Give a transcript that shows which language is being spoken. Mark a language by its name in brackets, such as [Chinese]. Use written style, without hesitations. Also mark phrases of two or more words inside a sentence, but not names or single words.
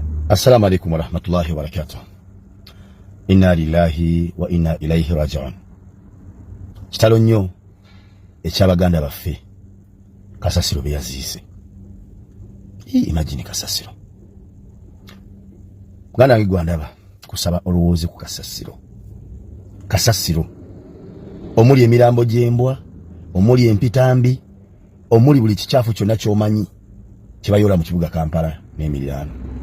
[Arabic] السلام عليكم ورحمة الله وبركاته. إنا لله وإنا إليه راجعون. [Ganda] Kitalo nnyo ekyabaganda baffe Kasasiro bye yaziise. Imagine Kasasiro. Ganda wange gwandaba kusaba olowooze ku Kasasiro. Kasasiro omuli emirambo gy'embwa, omuli empitambi, omuli buli kikyafu kyonna ky'omanyi kibayola mu kibuga Kampala n'emiriraano.